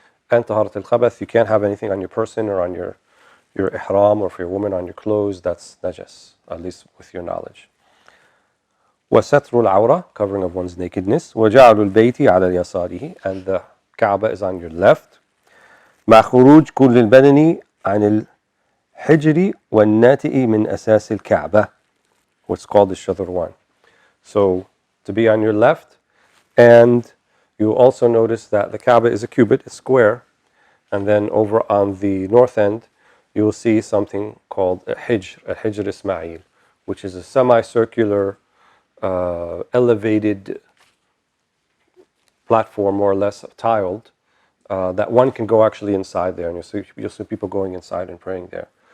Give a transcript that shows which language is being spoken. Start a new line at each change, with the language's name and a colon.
English: And taharat al-khabath, you can't have anything on your person or on your ihram, or for your woman on your clothes, that's najas, at least with your knowledge.
Arabic: وَسَتْرُ الْعَوْرَةِ,
English: covering of one's nakedness.
Arabic: وَجَعْلُ الْبَيْتِ عَلَى يَسَارِهِ,
English: and the Kaaba is on your left.
Arabic: مع خروج كل البدن عن الحجر والناتئ من أساس الكعبة,
English: what's called the shadr-wan. So to be on your left, and you also notice that the Kaaba is a cubit, it's square, and then over on the north end you will see something called a Hijr Ismail, which is a semicircular elevated platform, more or less tiled, that one can go actually inside there, and you'll see people going inside and praying there.